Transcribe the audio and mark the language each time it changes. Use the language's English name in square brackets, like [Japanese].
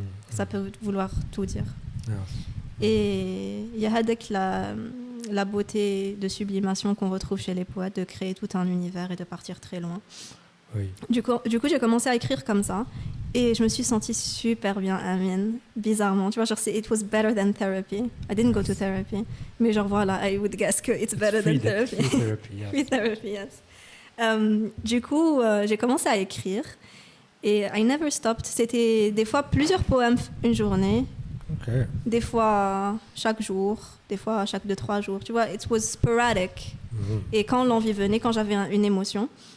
[French] Ça peut vouloir tout dire. [English] Yes. [French] Et il y a avec la beauté de sublimation qu'on retrouve chez les poètes, de créer tout un univers et de partir très loin. Oui. Du coup, j'ai commencé à écrire comme ça et je me suis sentie super bien, Amine, bizarrement. [English] Tu vois, genre, it was better than therapy. I didn't go to therapy. [French] Mais genre, voilà, [English] I would guess que it's better than therapy. Free therapy, yes. Free therapy, yes. [French] Du coup, j'ai commencé à écrire et [English] I never stopped. [French] C'était des fois plusieurs poèmes une journée. [English] Okay. [French] Des fois chaque jour, des fois chaque 2-3 jours. Tu vois, [English] it was sporadic. [French] Et quand l'envie venait, quand j'avais une émotion.